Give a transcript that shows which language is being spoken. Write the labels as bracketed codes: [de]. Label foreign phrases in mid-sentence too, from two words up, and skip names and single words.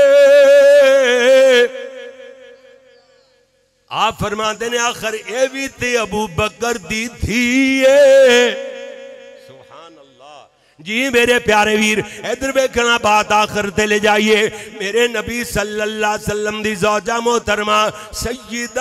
[pa] ਆਪ ਫ਼ਰਮਾਤੇ ਨੇ ਆਖ਼ਿਰ ਏ ਭੀ ਤੇ ਅਬੂ ਬਕਰ ਦੀ ਧੀ ਜੀ। ਮੇਰੇ ਪਿਆਰੇ ਵੀਰ ਇੱਧਰ ਵੇਖਣਾ ਬਾਤ ਆਖ਼ਿਰ ਤੇ ਲੈ ਜਾਈਏ। ਮੇਰੇ ਨਬੀ [ar] صلى الله عليه وسلم [pa] ਦੀ ਜ਼ੌਜਾ ਮੋਹਤਰਮਾ ਸੱਯਦਾ